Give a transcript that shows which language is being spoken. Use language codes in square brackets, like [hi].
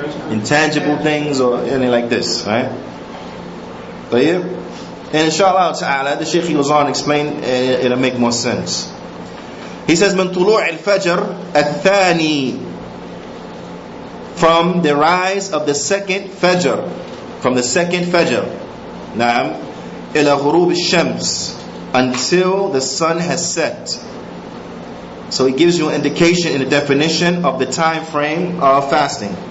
[en] Intangible things, or anything like this, right? But yeah. And inshallah ta'ala, the Shaykh goes on to explain, it'll make more sense. He says, [ar] من طلوع الفجر الثاني [en] from the rise of the second Fajr. From the second Fajr. [ar] Naam. Ila ghurub al-shams. [en] Until the sun has set. So he gives you an indication in the definition of the time frame of fasting.